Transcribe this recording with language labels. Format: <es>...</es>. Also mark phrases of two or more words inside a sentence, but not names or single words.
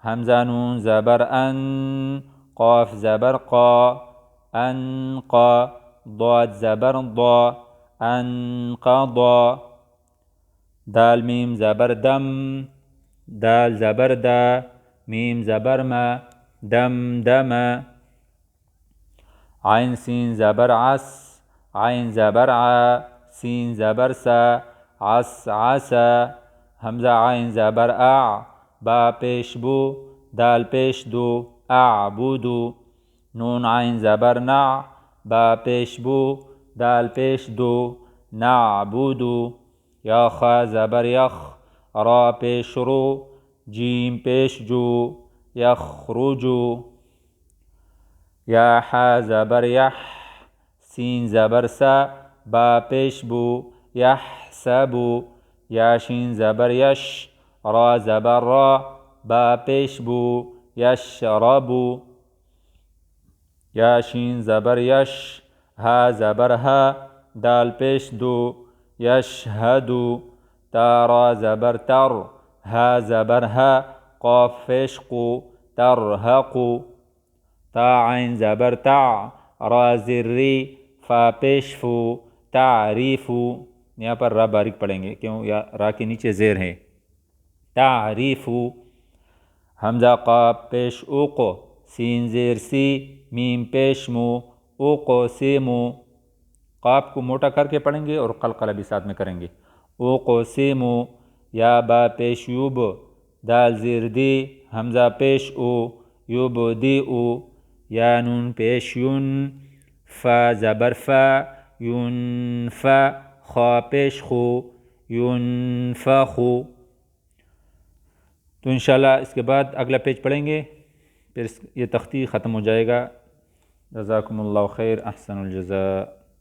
<ur>حمزہ نون زبر ان، قاف زبر قا، انقا، ضاد زبر ضا، انقضا، دال میم زبر دم، دال زبر دا، میم زبر ما، دم دم، عین سین زبر عس، عین زبر ع، سین زبر سا، عس عسا، حمزہ عین زبر اع، با پیش بو، دال پیش دو، اعبدو، نون عین زبر نع، با پیش بو، دال پیش دو، نعبدو، یا خا زبر یخ، را پیش رو، جیم پیش جو، یخرجو، یا حا زبر یح، سین زبر سا، با پیش بو، یحسبو، یا شین زبر یش، را زبر را، با پیش بو، یشربو، یا شین زبر یش، ها زبر ها، دال پیش دو، یشهدو، تا را زبر تر، ها زبر ها، قاف پیش قو، ترهقو، تا عین زبر تع، را زر ری، فا پیش فو، تعریفو، یہاں پر را باریک پڑھیں گے کیوں یا را کے نیچے زیر ہے، تعریفو، حمزہ قاف پیش اوقو، سین زیر سی، میم پیش مو، اوقو سیمو، قاف کو موٹا کر کے پڑھیں گے اور قلقلہ بھی ساتھ میں کریں گے، اوقو سیمو، یا با پیش یوب، دال زیر دی، حمزہ پیش او، یوب دی او، یا نون پیش یون، فا زبر فا، یون فا، خا پیش خو، یون فا خو۔ تو انشاءاللہ اس کے بعد اگلا پیج پڑھیں گے، پھر یہ تختی ختم ہو جائے گا۔</ur> <ar>جزاکم اللہ خیر، احسن الجزاء۔</ar>